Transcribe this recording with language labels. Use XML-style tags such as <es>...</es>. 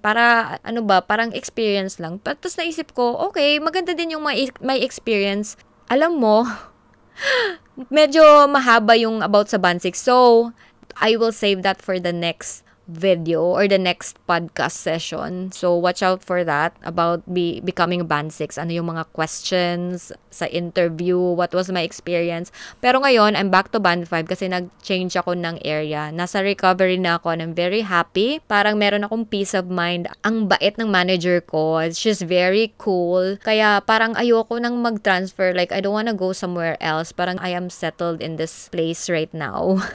<tl>Para, parang experience lang. Tapos naisip ko, okay, maganda din yung may experience. Alam mo, medyo mahaba yung about sa band 6.</tl> <en>So, I will save that for the next video or the next podcast session. So, watch out for that about becoming band 6.</en> <tl>Ano yung mga questions sa interview?</tl> <en>What was my experience?</en> <tl>Pero ngayon,</tl> <en>I'm back to band 5</en> <tl>kasi nag-change ako ng area. Nasa recovery na ako</tl> <en>and I'm very happy.</en> <tl>Parang meron akong peace of mind. Ang bait ng manager ko.</tl> <en>She's very cool.</en> <tl>Kaya parang ayoko nang mag-transfer.</tl> <en>Like, I don't wanna go somewhere else. Parang I am settled in this place right now.</en>